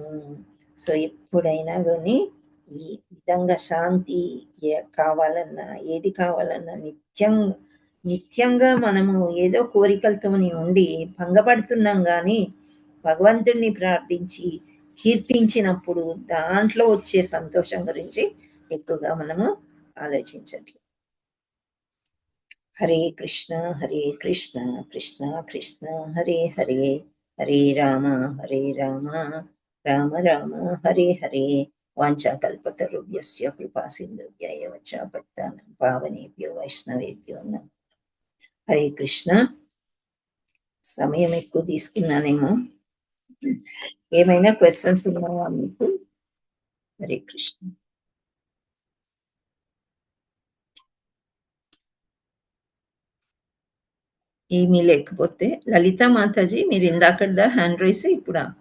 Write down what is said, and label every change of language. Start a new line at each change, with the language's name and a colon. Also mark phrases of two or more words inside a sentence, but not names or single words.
Telugu: సో ఎప్పుడైనా కానీ ఈ విధంగా శాంతి కావాలన్నా, ఏది కావాలన్నా నిత్యంగా మనము ఏదో కోరికలతోని ఉండి భంగపడుతున్నాం. కానీ భగవంతుడిని ప్రార్థించి కీర్తించినప్పుడు దాంట్లో వచ్చే సంతోషం గురించి ఎక్కువగా మనము ఆలోచించట్లేదు.
Sanskrit: హరే కృష్ణ కృష్ణ కృష్ణ హరే హరే, హరే రామ రామ రామ హరే హరే. వాంఛాకల్పతరుభ్యస్య కృపా సింధుభ్య ఏవ చ పతితానాం పావనేభ్యో వైష్ణవేభ్యో నమః.
Telugu: హరే కృష్ణ. సమయం ఎక్కువ తీసుకున్నానేమో, ఏమైనా క్వశ్చన్స్ ఉన్నాయా మీకు? హరే కృష్ణ. ఏమీ లేకపోతే లలిత మాతాజీ మీరు ఇందాకదా
English: hand raise
Telugu: ఇప్పుడా?